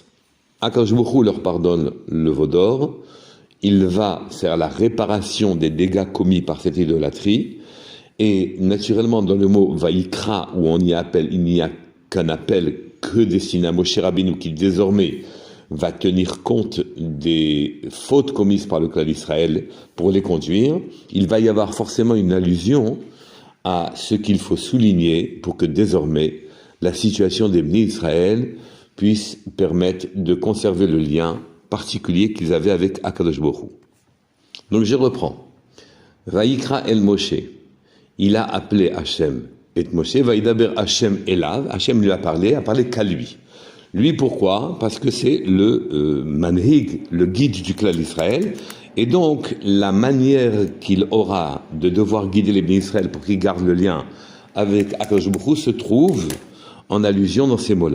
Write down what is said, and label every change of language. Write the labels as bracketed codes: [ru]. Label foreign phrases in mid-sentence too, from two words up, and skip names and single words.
[he] הקדוש ברוך הוא [fr] leur pardonne le Vaudor, il va faire la réparation des dégâts commis par cette idolâtrie, et naturellement, dans le mot Vayikra, où il n'y a qu'un appel que destiné à Moshe Rabbeinu, qui désormais va tenir compte des fautes commises par le clan d'Israël pour les conduire, il va y avoir forcément une allusion à ce qu'il faut souligner pour que désormais, la situation des [he] בני ישראל [fr] puisse permettre de conserver le lien particulier qu'ils avaient avec [he] הקדוש ברוך הוא. [fr] Donc je reprends. [he] ויקרא אל משה. [fr] Il a appelé Hashem et Moshe. [he] וידבר השם אליו. [fr] Hashem lui a parlé qu'à lui. Lui pourquoi? Parce que c'est le manhig, le guide du clan d'Israël. Et donc la manière qu'il aura de devoir guider les [he] בני ישראל [fr] pour qu'ils gardent le lien avec [he] הקדוש ברוך הוא [fr] se trouve en allusion dans ces mots-là.